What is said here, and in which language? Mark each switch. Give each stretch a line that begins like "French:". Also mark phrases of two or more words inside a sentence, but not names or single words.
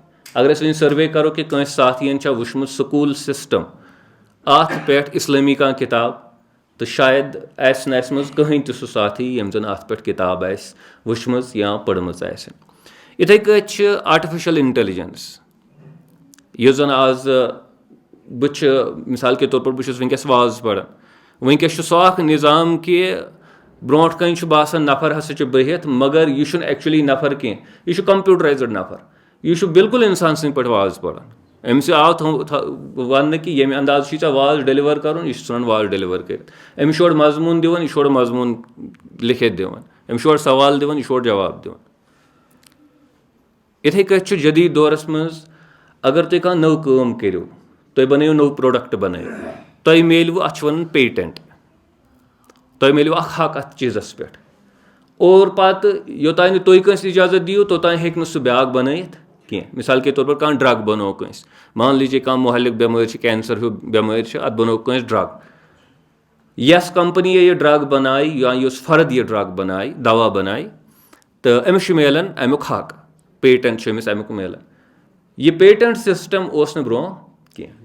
Kashmiri: اگر أسۍ وۄنۍ سٔروے کرو کہِ کٲنٛسہِ ساتھین چھا وٕچھمُت سکوٗل سسٹم اتھ پٮ۪ٹھ اسلٲمی کانٛہہ کِتاب، تہٕ شاید آسہِ نہٕ اسہِ منٛز کٕہٕنۍ تہِ سُہ ساتھی ییٚمۍ زن اتھ پٮ۪ٹھ کِتاب آسہِ وٕچھمٕژ یا پٔرمٕژ آسہِ. یِتھٕے کٲٹھۍ چھِ
English: artificial intelligence,
Kashmiri: یُس زن آز بہٕ چھُ
Urdu: مثال کے طور پر
Kashmiri: بہٕ چھُس وٕنکیٚس واز پران، وٕنکیٚس چھُ سُہ اکھ نظام کہِ برونٛٹھ کَنۍ چھُ باسان نفر ہسا چھُ بِہِتھ، مگر یہِ چھُنہٕ ایکچُؤلی نفر کینٛہہ، یہِ چھُ کمپیوٗٹرایزٕڈ نفر، یہِ چھُ بالکل انسان سٕنٛدۍ پٲٹھۍ واز پران. أمِس آو وننہٕ کہِ ییٚمہِ اندازٕ چھُے ژےٚ واز ڈیلِور کرُن، یہِ چھُ ژھٕنان واز ڈیلِور کٔرِتھ. أمِس چھُ اورٕ مضموٗن دِوان، یہِ چھُ اورٕ مضموٗن لیکھِتھ دِوان، أمِس چھُ اورٕ سوال دِوان، یہِ چھُ اورٕ جواب دِوان. یِتھٕے کٲٹھۍ چھُ جدید دورس منٛز اگر تُہۍ کانٛہہ نٔو کٲم کٔرِو، تُہۍ بنٲیِو نوٚو پروڈکٹ بنٲیِو، تۄہہِ میلوٕ اتھ چھِ ونان پیٹنٹ، تۄہہِ میلوٕ اکھ حق اتھ چیٖزس پٮ۪ٹھ، اور پتہٕ یوٚتانۍ نہٕ تُہۍ کٲنٛسہِ اِجازت دِیِو توٚتانۍ ہیٚکہِ نہٕ سُہ بیٛاکھ بنٲیِتھ کینٛہہ.
Urdu: مثال کے طور پر
Kashmiri: کانٛہہ ڈرگ بنوو کٲنٛسہِ،
Urdu: مان لیجیے
Kashmiri: کانٛہہ مُہلِک بٮ۪مٲرۍ چھِ، کینسر ہیوٗ بٮ۪مٲرۍ چھِ، اتھ بنوو کٲنٛسہِ ڈرگ. یۄس کمپنی یہِ ڈرگ بنایہِ یا یُس فرد یہِ ڈرگ بنایہِ، دوا بنایہِ، تہٕ أمِس چھُ میلان امیُک حق، پیٹنٹ چھُ أمِس امیُک میلان. یہِ پیٹنٹ سسٹم اوس نہٕ برونٛہہ کینٛہہ.